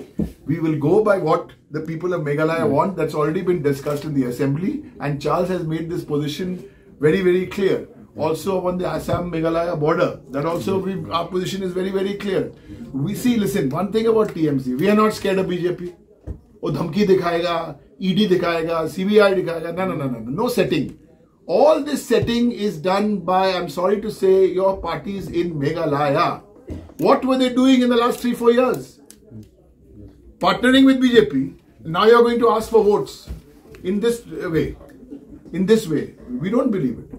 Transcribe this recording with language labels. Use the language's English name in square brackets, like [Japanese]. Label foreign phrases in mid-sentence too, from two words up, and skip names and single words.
[English] We will go by what the people of Meghalaya want. That's already been discussed in the assembly, and Charles has made this position very, very clear. Also on the Assam-Meghalaya border, that also our position is very, very clear. We see, listen, one thing about TMC, we are not scared of BJP. [Hindi] Oh, dhamki dikhayega, ED dikhayega, CBI dikhayega. [English] No setting. All this setting is done by, I'm sorry to say, your parties in Meghalaya. What were they doing in the last 3-4 years? Partnering with BJP. Now you're going to ask for votes in this way. We don't believe it.